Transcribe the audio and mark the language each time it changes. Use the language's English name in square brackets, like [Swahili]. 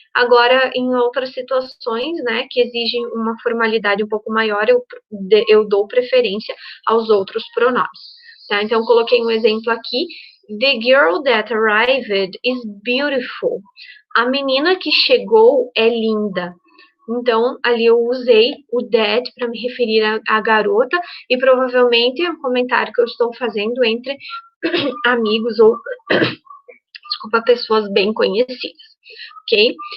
[Portuguese] Agora, em outras situações, né, que exigem uma formalidade um pouco maior, eu dou preferência aos outros pronomes. Tá? Então, coloquei um exemplo aqui, [English] The girl that arrived is beautiful. [Portuguese] A menina que chegou é linda. Então, ali eu usei o that para me referir à garota e provavelmente é um comentário que eu estou fazendo entre amigos ou, desculpa, pessoas bem conhecidas, ok?